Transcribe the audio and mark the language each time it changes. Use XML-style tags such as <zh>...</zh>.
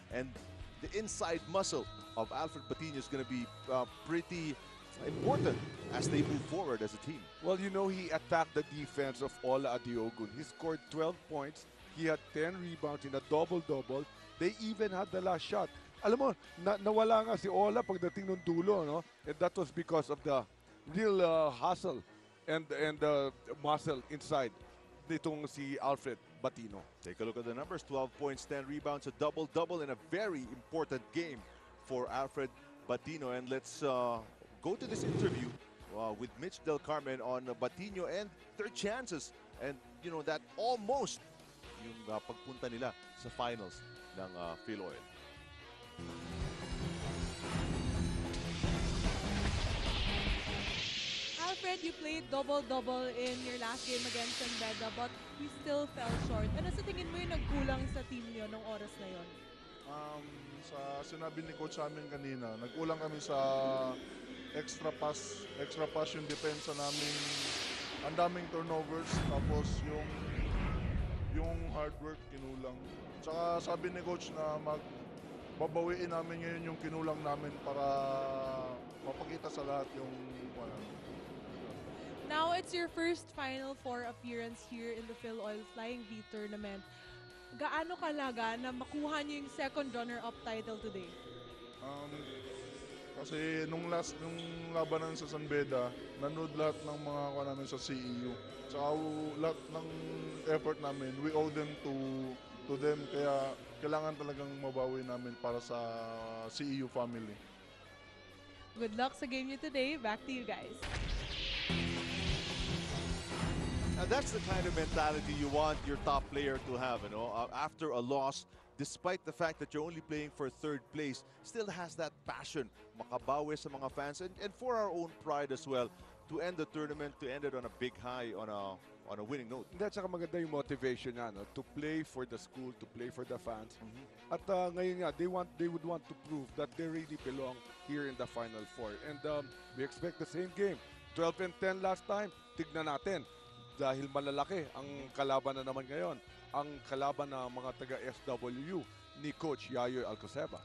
<en>And the inside muscle of Alfred Patino is going to be pretty important as they move forward as a team. Well, you know, he attacked the defense of Ola Adiogun. He scored 12 points. He had 10 rebounds in a double-double. They even had the last shot.</en> <tl>Alam mo, nawala nga si Ola pagdating ng dulo, no?</tl> <en>And that was because of the real hustle and the muscle inside</en> <tl>nitong si</tl> <en>Alfred Patino. Take a look at the numbers. 12 points, 10 rebounds, a double-double in a very important game for Alfred Patino. And let's go to this interview with Mitch Del Carmen on Patino and their chances. And, you know, that almost</en> <tl>yung pagpunta nila sa finals ng Filoil.</tl> <en>Alfred, you played double-double in your last game against San Beda, but we still fell short.</en> <tl>Ano sa tingin mo yung nagkulang sa team niyo nung oras na yon? Sa sinabi ni Coach sa amin kanina, nagkulang kami sa extra pass yung depensa namin. Ang daming turnovers, tapos yung hard work kinulang. Tsaka sabi ni Coach na babawiin namin ngayon yung kinulang namin para mapakita sa lahat yung</tl> <en>Now, it's your first Final Four appearance here in the Filoil Flying V tournament.</en> <tl>Gaano kalaga na makuha niyo yung</tl> <en>second runner-up title today?</en> <tl>Kasi nung labanan sa San Beda, nanood lahat ng mga namin sa CEU. Tsaka lahat ng effort namin,</tl> <en>we owe them to them.</en> <tl>Kaya kailangan talagang mabawi namin para sa CEU family.</tl> <en>Good luck</en> <tl>sa game niyo</tl> <en>today. Back to you guys. And that's the kind of mentality you want your top player to have, you know, after a loss, despite the fact that you're only playing for third place, still has that passion,</en> <tl>makabawi sa mga fans,</tl> <en>and for our own pride as well, to end the tournament, to end it on a big high, on a winning note.</en> <tl>That's saka maganda yung motivation niya, no?</tl> <en>To play for the school, to play for the fans.</en> <tl>At ngayon nga,</tl> <en>they would want to prove that they really belong here in the Final Four. And we expect the same game. 12 and 10 last time,</en> <tl>tignan natin. Dahil malalaki ang kalaban na naman ngayon, ang kalaban ng mga taga-SWU ni Coach Yayo Alcoseba.</tl>